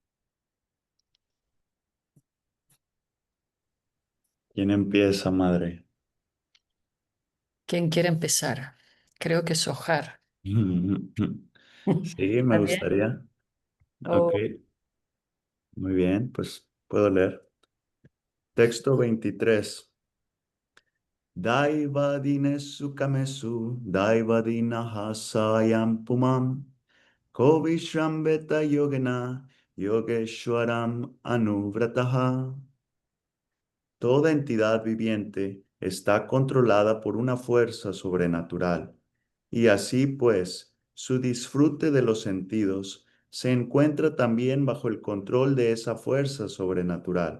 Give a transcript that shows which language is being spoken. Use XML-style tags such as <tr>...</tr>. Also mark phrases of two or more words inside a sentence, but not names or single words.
<es>¿Quién empieza, madre? ¿Quién quiere empezar? Creo que Sohar. Sí, me ¿Está bien? gustaría. Ok, O muy bien, pues puedo leer. Texto 23.</es> <sa>Daivadine kamesu, daivadina hasayam pumam, kovishrambeta yogena, yogeshwaram anuvrataha.</sa> <es>Toda entidad viviente está controlada por una fuerza sobrenatural, y así pues, su disfrute de los sentidos se encuentra también bajo el control de esa fuerza sobrenatural.</es>